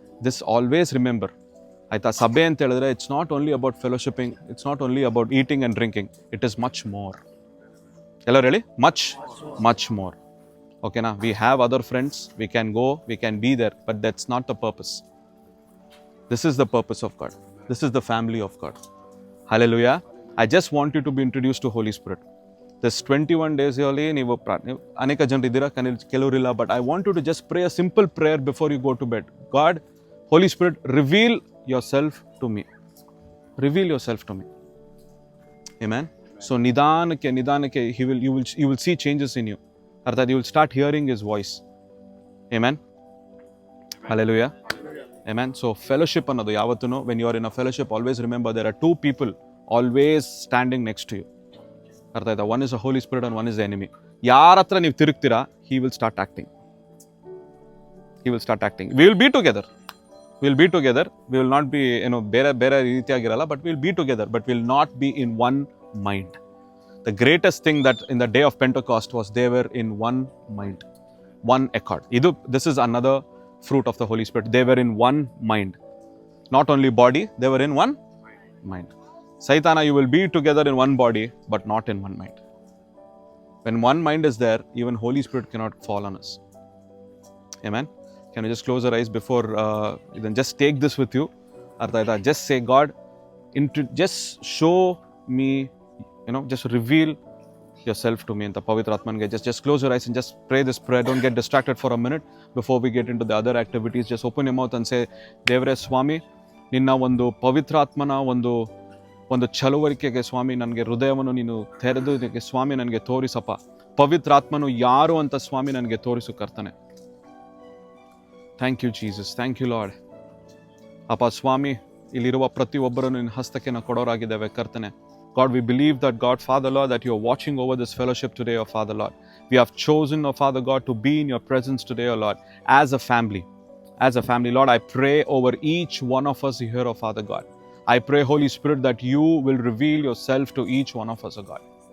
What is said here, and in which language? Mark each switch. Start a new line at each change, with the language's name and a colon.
English: This always remember.
Kannada: ಆಯ್ತಾ? ಸಭೆ ಅಂತ ಹೇಳಿದ್ರೆ
English: It's not only about fellowshipping, it's not only about eating and drinking, it is much more.
Kannada: ಎಲ್ಲರೂ ಹೇಳಿ,
English: Much more. ಓಕೆನಾ? We have other friends, we can go, we can be there, but that's not the purpose. This is the purpose of God. This is the family of God. Hallelujah. I just want you to be introduced to Holy Spirit. This 21 days
Kannada: ಅಲ್ಲಿ ನೀವು ಅನೇಕ ಜನರು ಇದ್ದೀರಾ, ಕೆಲವರಿಲ್ಲ,
English: But I want you to just pray a simple prayer before you go to bed. God, Holy Spirit, reveal yourself to me. Reveal yourself to me. Amen. So
Kannada: ನಿಧಾನಕ್ಕೆ
English: you will see changes in you.
Kannada: ಅರ್ಥಾತ್
English: you will start hearing his voice. Amen. Hallelujah. Amen. So fellowship
Kannada: ಅನ್ನೋದು ಯಾವತ್ತೂ,
English: when you are in a fellowship, always remember there are two people always standing next to you.
Kannada: ಅರ್ಥ ಆಯ್ತಾ?
English: One is a Holy Spirit and one is the enemy.
Kannada: ಯಾರ ಹತ್ರ ನೀವು ತಿರುಗ್ತೀರಾ,
English: he will start acting. We will be together. We will not be,
Kannada: ಬೇರೆ ರೀತಿಯಾಗಿರಲ್ಲ,
English: but we will be together, but we will not be in one mind. The greatest thing that in the day of Pentecost was they were in one mind, one accord. This is another fruit of the Holy Spirit. They were in one mind. Not only body, they were in one mind. Saitana, you will be together in one body, but not in one mind. When one mind is there, even Holy Spirit cannot fall on us. Amen. Can you just close your eyes before, then just take this with you.
Kannada: Artha,
English: just say, God, just show me, just reveal yourself to me. And the
Kannada: Pavitra Atmange,
English: just close your eyes and just pray this prayer. Don't get distracted for a minute before we get into the other activities. Just open your mouth and say,
Kannada: Devre Swami, ninna ಒಂದು ಪವಿತ್ರಾತ್ಮನ ಒಂದು ಚಳುವಳಿಕೆಗೆ ಸ್ವಾಮಿ ನನಗೆ ಹೃದಯವನ್ನು ನೀನು ತೆರೆದು ಸ್ವಾಮಿ ನನಗೆ ತೋರಿಸಪ್ಪ. ಪವಿತ್ರಾತ್ಮನು ಯಾರು ಅಂತ ಸ್ವಾಮಿ ನನಗೆ ತೋರಿಸು ಕರ್ತನೆ.
English: Thank you Jesus, thank you Lord.
Kannada: ಅಪ್ಪ ಸ್ವಾಮಿ, ಇಲ್ಲಿರುವ ಪ್ರತಿಯೊಬ್ಬರನ್ನು ನಿನ್ನ ಹಸ್ತಕ್ಕೆ ನಾವು ಕೊಡೋರಾಗಿದ್ದೇವೆ ಕರ್ತನೆ.
English: God, we believe that, God, Father, Lord, that you are watching over this fellowship today, oh Father, Lord. We have chosen, oh Father, God, to be in your presence today, oh Lord, as a family. As a family, Lord, I pray over each one of us here, oh Father, God. I pray, Holy Spirit, that you will reveal yourself to each one of us, oh God.